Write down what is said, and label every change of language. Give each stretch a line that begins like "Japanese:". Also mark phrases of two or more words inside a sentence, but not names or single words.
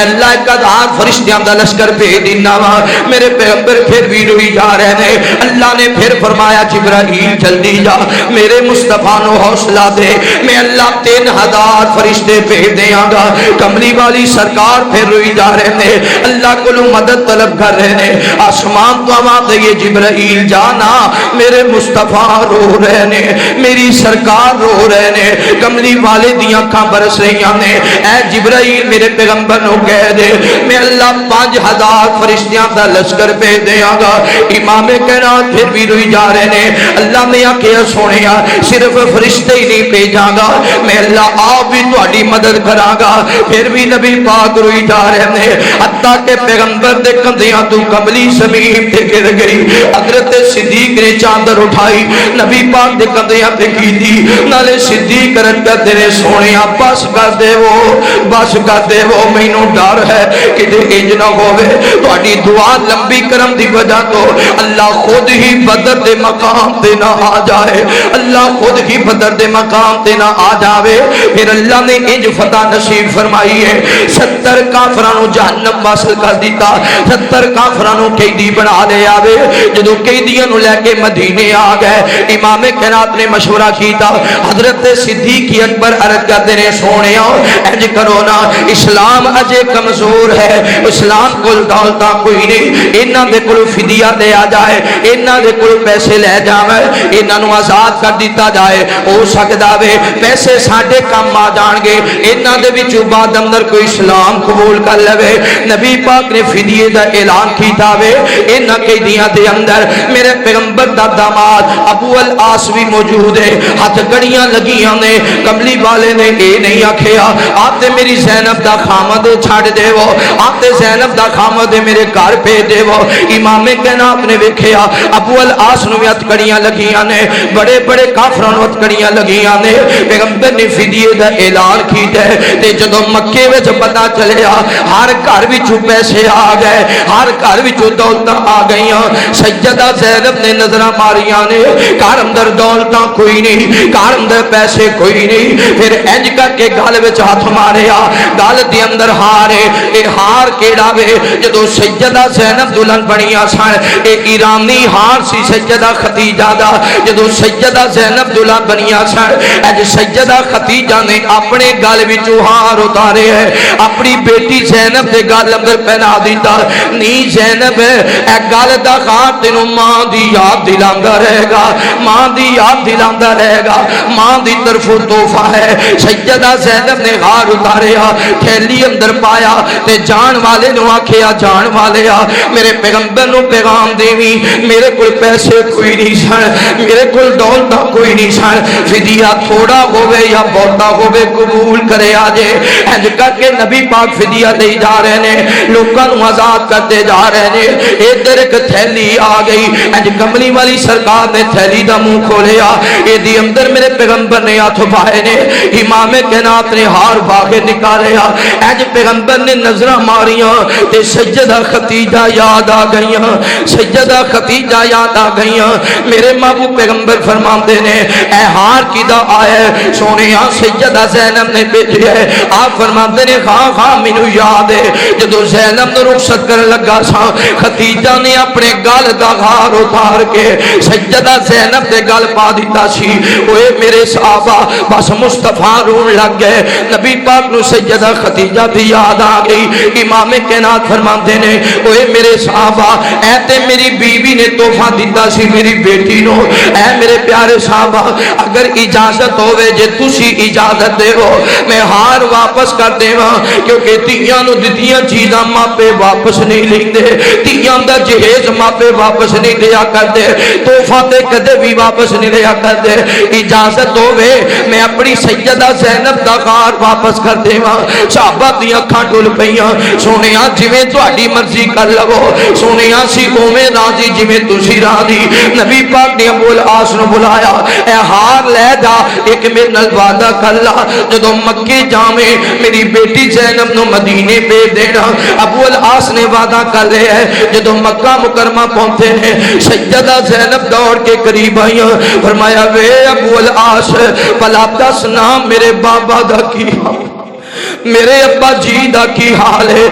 Punjabi: اللہ کا دار فرشتیاں دا لشکر بھیج دینا میرے پیغمبر پھر بھی روئی جا رہے ہیں اللہ نے پھر فرمایا جبرائیل جلدی جا میرے مصطفیٰ نو حوصلہ دے میں اللہ 3000 فرشتے بھیج دیاں گا کملی والی سرکار پھر روئی جا رہے ہیں اللہ کو مدد طلب کر رہے ہیں آسمان تو آواز دے جبرائیل جانا میرے مصطفیٰ رو رہے نے, میری سرکار رو رہے نے, کملی والے دیاں اکھاں برس رہی نے. اے جبرائیل میرے پیغمبر نو کہہ دے میں اللہ 5000 فرشتیاں دا لشکر بھیج دیاں گا. امام کائنات پھر بھی روئی جا رہے نے. اللہ نے آکھیا سونیا صرف فرشتے ہی نہیں بھیجاں گا, میں اللہ آپ بھی تہاڈی مدد کراں گا. پھر بھی نبی پاک روئی جا رہے نے, حتیٰ کہ پیغمبر دے کندھیاں تو کملی زمین تے گر گئی. حضرت صدیق نے چادر اٹھائی نبی پاک دے کندھیاں تے کی دی, نالے صدیق رت کر دے سونیا بس کر دے وہ, بس کر دے وہ, مینوں ڈر ہے کہ انج نہ ہوے تہاڈی دعا لمبی کرم دی وجہ تو اللہ خود ہی بدر دے مقام تے نہ آ جائے, اللہ خود ہی بدر دے مقام تے نہ آ جاوے. پھر اللہ نے انج فتح نصیب فرمائی ہے, 70 کافراں نو جہنم واصل کر دیتا, 70 کافراں نو قیدی بنا لے آوے. جدوں قیدیاں نو لے کے مدینے آ گئے, امام کائنات نے مشورہ کیتا. حضرت صدیق اکبر عرض کرتے نے سونیا انج کرو نا, اسلام اجے کمزور ہے, اسلام کول دولتاں کوئی نہیں, انہاں دے کول فدیہ لے آ جائے, انہاں دے کول پیسے لے جاوے, انہاں نو آزاد کر دیتا جائے. ہو سکدا وے پیسے ساڈے کام آ جان گے, انہاں دے وچوں بعد اندر کوئی اسلام قبول کر لے. نبی پاک نے فدیے دا اعلان کیتا وے. انہاں قیدیاں دے اندر میرے پیغمبر دا داماد ابو العاص بھی موجود ہے. ہاتھ کڑیاں لگیاں نے, کملی والے نے اے نہیں آکھیا آپ تے میری زینب دا خامد چھڑ دے وہ, آپ تے زینب دا خامد میرے گھر بھیج دے وہ. امام کائنات نے ویکھیا ابو العاص نو ہاتھ کڑیاں لگیاں نے, بڑے بڑے کافراں نو ہاتھ کڑیاں لگیاں نے. پیغمبر نے فدیے دا اعلان کیتا ہے تے جدوں مکے وچ پتہ چلیا ہر گھر وچوں پیسے آ گئے, ہر گھر وچوں دولتاں آ گئیاں. سیدہ زینب نے نظراں ماریاں نے, گھر اندر دولتاں کوئی نہیں, گھر اندر پیسے کوئی نہیں. پھر انج کر کے گل وچ ہاتھ ماریا, گل دے اندر ہار ہے. اے ہار کیڑا وے جدوں سیدہ زینب دلہن بنیاں سن, اے ایرانی ہار سی سیدہ خدیجہ دا. جدوں سیدہ زینب دلہن بنیاں سن, اج سیدہ خدیجہ نے اپنے گل وچوں ہار اتارے ہے, اپنی بیٹی زینب دے گل اندر پہنا دیتا. نی زینب اے گل دا ہار تینوں ماں دی یاد دلاندا رہے گا, ماں دی یاد دلاندا رہے گا, ماں دی طرفوں تحفہ ہے. سیدہ زینب نے ہار اتاریا, تھیلی اندر پایا تے جان والے نو آکھیا جان والے آ میرے پیغمبر نو پیغام دیوی, میرے کول پیسے کوئی نہیں سن, میرے کول دولت کوئی نہیں سن, فدیہ تھوڑا ہوے یا بہتا ہوے قبول کرے آجے. انج کر کے نبی پاک فدیہ دے جا رہے نے, لوکاں نو آزاد کرتے جا رہے نے. ادھر ایک تھیلی آ گئی, انج کملی والی سرکار نے تھیلی دا منہ کھولیا, اے دی اندر میرے پیغمبر نے ہاتھ پائے نے. امام کائنات نے ہار باغے نکالیا, انج پیغمبر نے نظراں ماریاں تے سیدہ خدیجہ یاد آ گئیاں, سیدہ خدیجہ یاد آ گئیاں. میرے محبوب پیغمبر فرماندے نے اے ہار کیدا آیا سونیا, سیدہ زینب نے بھیجیا ہے. آپ فرماندے نے ہاں ہاں مینوں یاد ہے, جدوں زینب نو رخصت کرن لگا سا خدیجہ نے اپنے گل دا ہار اتار کے سیدہ زینب دے گل پا دیتا سی. اوے میرے صحابہ بس مصطفیٰ رون لگ گئے. نبی پاک نو سیدہ خدیجہ دی یاد آ گئی. امام کائنات فرماندے نے اوے میرے صحابہ اے تے میری بیوی نے تحفہ دیتا سی میری بیٹی نو. اے میرے پیارے صحابہ اگر اجازت ہوے جے تسی اجازت دے ہو میں ہار واپس کر دیواں, کیونکہ تیاں نو دتیاں چیزاں ماپے واپس نہیں لیندے, تیاں دا جہیز ماپے واپس نہیں دیا کردے, تحفہ تے کدے بھی واپس نہیں لیا کردے. اجازت ہوے میں اپنی سیدہ زینب دا ہار واپس کر دیواں. صحابہ دی اکھاں ڈل پیاں, سونیا جویں تہاڈی مرضی کر لو, سونیا سی اوویں راضی جویں تسی راضی. نبی پاک نے ابو العاص نو بلایا, اے ہار لے جا, ایک میرے نال وعدہ کر لا جدوں مکے جاویں میری بیٹی زینب نو مدینے بھیج دینا. ابو العاص نے وعدہ کر لیا ہے. جدوں مکہ مکرمہ پہنچے ہیں سیدہ زینب دوڑ کے قریب آئیاں, فرمایا وے ابو العاص بھلا دس نام میرے بابا دا کی, میرے ابا جی دا کی حال ہے؟